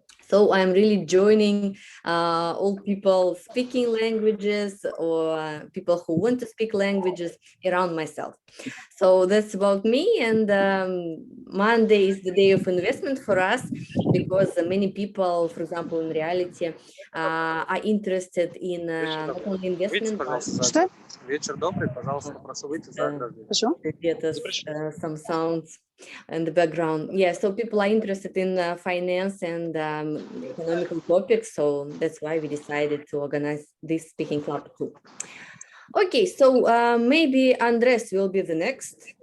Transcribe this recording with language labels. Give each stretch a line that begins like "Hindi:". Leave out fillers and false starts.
English: So I'm really joining all people speaking languages or people who want to speak languages around myself. So that's about me. And Monday is the day of investment for us, because many people, for example, in reality, are interested in not only investment, but
Russian: Что? Вечер добрый, пожалуйста, прошу выйти за ограждение. Почему?
English: Some sounds in the background. Yeah, so people are interested in finance and economical topics, so that's why we decided to organize this speaking club too. Okay, so maybe Andres will be the next.